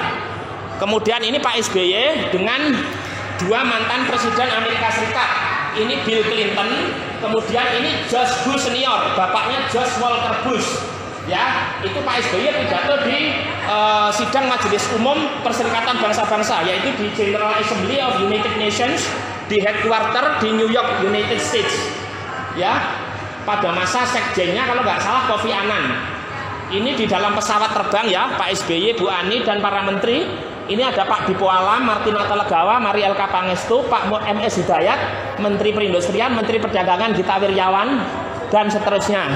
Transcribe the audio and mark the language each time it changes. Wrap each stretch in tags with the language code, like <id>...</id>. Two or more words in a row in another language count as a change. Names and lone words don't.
<id>Kemudian ini Pak SBY dengan 2 mantan presiden Amerika Serikat. Ini Bill Clinton, kemudian ini George Bush senior, bapaknya George Walker Bush. Ya, itu Pak SBY pidato di sidang Majelis Umum Perserikatan Bangsa-Bangsa, yaitu di General Assembly of United Nations di headquarter di New York, United States. Ya, pada masa sekjennya kalau nggak salah Kofi Annan. Ini di dalam pesawat terbang, ya, Pak SBY, Bu Ani, dan para menteri. Ini ada Pak Dipo Alam, Martina Talagawa, Mari LK Pangestu, Pak MS Hidayat, Menteri Perindustrian, Menteri Perdagangan Gita Wirjawan, dan seterusnya.</id>